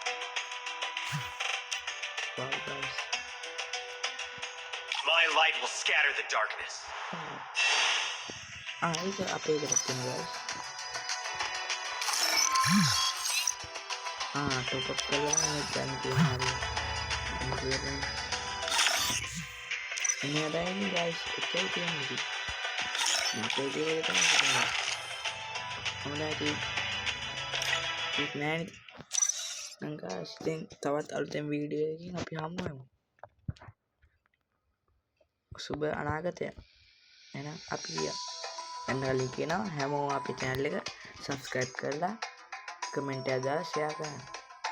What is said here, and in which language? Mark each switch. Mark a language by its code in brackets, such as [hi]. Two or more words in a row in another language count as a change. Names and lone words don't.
[en] wow guys my light will scatter the darkness. [si] ඒක අපේ එකට තියෙනවා guys. [en] top up [si] කරලා දැන් තියෙනවා. [id] ini ada ini guys, itu yang ini. Itu dia kan. Kemudian [si] නෑනේ නම් guys ඉතින් තවත් අලුතෙන් වීඩියෝ එකකින් අපි හමු වෙමු. සුබ අනාගතය. එහෙනම් අපි ගියා. දැන් කලින් කියනවා හැමෝම අපේ channel එක subscribe කරලා comment එකක් දාලා share කරන්න.